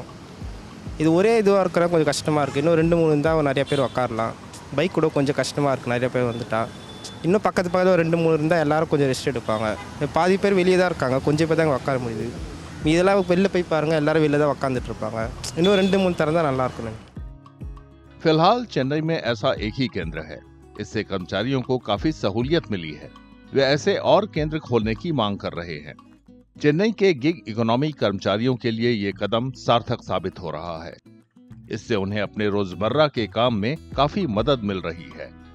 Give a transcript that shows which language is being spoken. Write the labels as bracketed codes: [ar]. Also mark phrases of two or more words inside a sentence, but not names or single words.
[ta] இது ஒரே இதுவாக இருக்கிற கொஞ்சம் கஷ்டமாக இருக்குது. இன்னும் 2-3 இருந்தால் நிறைய பேர் உட்காரலாம். பைக் கூட கொஞ்சம் கஷ்டமாக இருக்குது நிறைய பேர் வந்துட்டா. இன்னும் பக்கத்தில் ஒரு 2-3 இருந்தால் எல்லோரும் கொஞ்சம் ரெஸ்ட் எடுப்பாங்க. பாதி பேர் வெளியே தான் இருக்காங்க, கொஞ்சம் பேர் தான் இங்கே உட்கார முடியுது. இதெல்லாம் வெளில போய் பாருங்கள், எல்லோரும் வெளில தான் உட்காந்துட்டு இருப்பாங்க. இன்னும் 2-3 திறந்தால் நல்லாயிருக்கும். [hi] फिलहाल चेन्नई में ऐसा एक ही केंद्र है। इससे कर्मचारियों को काफी सहूलियत मिली है। वे ऐसे और केंद्र खोलने की मांग कर रहे हैं। चेन्नई के गिग इकोनॉमी कर्मचारियों के लिए ये कदम सार्थक साबित हो रहा है। इससे उन्हें अपने रोजमर्रा के काम में काफी मदद मिल रही है।